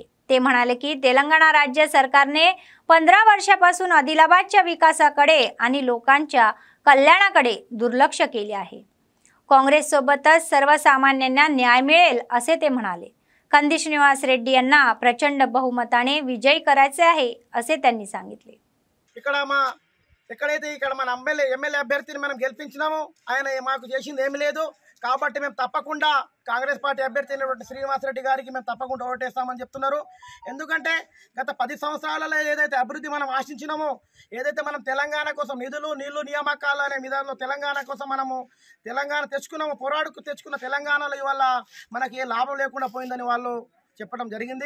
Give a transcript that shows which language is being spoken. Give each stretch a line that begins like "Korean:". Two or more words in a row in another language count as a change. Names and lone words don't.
Marathi: ते म्हणाले की तेलंगणा राज्य सरकारने 15 वर्षापासून आदिलाबादच्या विकासाकडे आणि लोकांच्या कल्याणाकडे दुर्लक्ष केले आहे। काँग्रेस सोबतच सर्वसामान्यांना न्याय मिळेल असे ते म्हणाले। कंदी श्रीनिवास रेड्डी यांना प्रचंड बहुमताने विजयी करायचे आहे असे त्यांनी सांगितले।
Telugu: ఇక్కడ మా ఎక్కడైతే ఇక్కడ మన ఎమ్మెల్యే అభ్యర్థిని మనం గెలిపించినామో ఆయన మాకు చేసింది ఏమీ లేదు. కాబట్టి మేము తప్పకుండా కాంగ్రెస్ పార్టీ అభ్యర్థి అయినటువంటి శ్రీనివాసరెడ్డి గారికి మేము తప్పకుండా ఓటేస్తామని చెప్తున్నారు. ఎందుకంటే గత 10 సంవత్సరాలలో ఏదైతే అభివృద్ధి మనం ఆశించినామో, ఏదైతే మనం తెలంగాణ కోసం నిధులు నీళ్లు నియామకాలు అనే విధానంలో తెలంగాణ కోసం మనము తెలంగాణ తెచ్చుకున్నాము, పోరాడుకు తెచ్చుకున్న తెలంగాణలో ఇవాళ మనకి ఏ లాభం లేకుండా పోయిందని వాళ్ళు చెప్పడం జరిగింది.